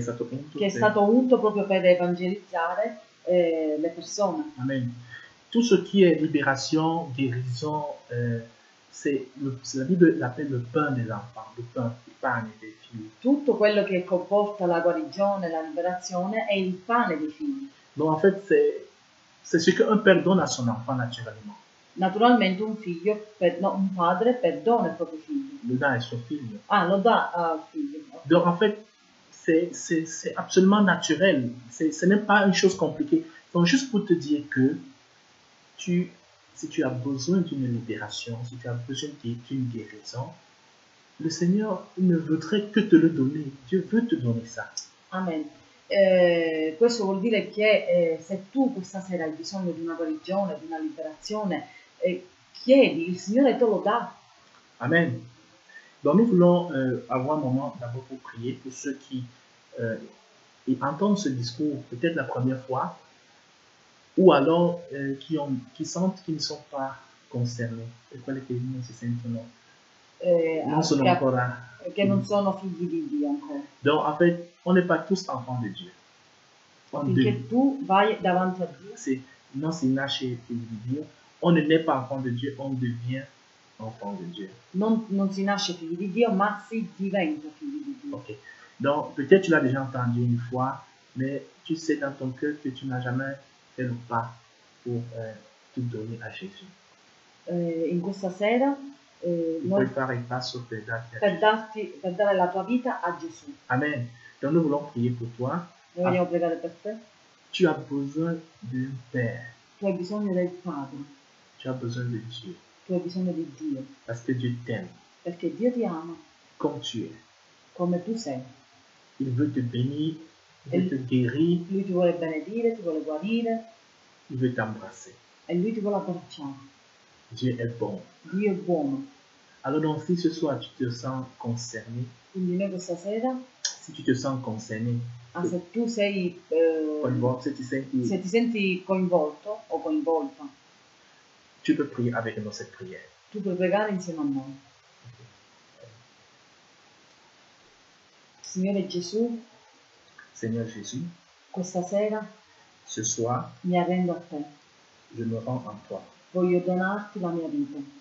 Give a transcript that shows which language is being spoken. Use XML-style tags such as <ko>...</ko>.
<it>stato unto proprio per evangelizzare le persone. Amen.</it> <fr>Tout ce qui est libération, guérison, la Bible l'appelle le pain des enfants, le pain,</fr> <it>il pane</it> <fr>des figli.</fr> <it>Tutto quello che comporta la guarigione, la liberazione è il pane dei figli.</it> <fr>Donc en fait, c'est ce qu'un père donne à son enfant naturellement.</fr> <it>Naturalmente un padre perdona i propri figli. Le dà al suo figlio. Ah, lo dà al figlio.</it> <fr>Donc en fait, c'est absolument naturel. Ce n'est pas une chose compliquée. Donc juste pour te dire que si tu as besoin d'une libération, si tu as besoin d'une guérison, le Seigneur ne voudrait que te le donner. Dieu veut te donner ça. Amen.</fr> <it>Questo vuol dire che se tu questa sera hai bisogno di una guarigione, di una liberazione, chiedi, il Signore te lo dà. Amen.</it> <fr>Donc nous voulons avoir un moment d'abord pour prier pour ceux qui entendent ce discours peut-être la première fois, ou alors qui sentent qu'ils ne sont pas concernés.</fr> <it>Per quelli che non si sentono, non sono ancora... Che non sono figli di Dio ancora.</it> <fr>Donc en fait, on n'est pas tous enfants de Dieu.</fr> <it>Finché tu vai davanti a Dio. Non si nasce figli di Dio,</it> <fr>on ne naît pas enfant de Dieu, on devient enfant de Dieu.</fr> <it>Non si nasce figli di Dio, ma si diventa figli di Dio. Ok.</it> <fr>Donc peut-être tu l'as déjà entendu une fois, mais tu sais dans ton cœur que tu n'as jamais fait le pas pour te donner à Jésus.</fr> <it>In questa sera puoi fare il passo per dare la tua vita a Gesù. Amen.</it> <fr>Donc nous voulons prier pour toi.</fr> <it>Noi vogliamo pregare per te.</it> <fr>Tu as besoin d'un Père.</fr> <it>Tu hai bisogno del Padre.</it> <fr>Tu as besoin de Dieu.</fr> <it>Tu hai bisogno di Dio.</it> <fr>Parce que Dieu t'aime.</fr> <it>Perché Dio ti ama.</it> <fr>Comme tu es.</fr> <it>Come tu sei.</it> <fr>Il veut te bénir, il veut te guérir.</fr> <it>Lui ti vuole benedire, ti vuole guarire.</it> <fr>Il veut t'embrasser.</fr> <it>E lui ti vuole abbracciare.</it> <fr>Dieu est bon.</fr> <it>Dio è buono.</it> <fr>Alors donc si ce soir tu te sens concerné,</fr> <it>quindi noi questa sera,</it> <fr>si tu te sens concerné,</fr> <it>se tu sei coinvolto, se ti senti coinvolto o coinvolta,</it> <fr>tu peux prier avec nous cette prière.</fr> <it>Tu puoi pregare insieme a noi. Signore Gesù,</it> <fr>Seigneur Jésus,</fr> <it>questa sera</it> <fr>ce soir,</fr> <it>mi arrendo a te.</it> <fr>Je me rends en toi.</fr> <it>voglio donarti la mia vita</it>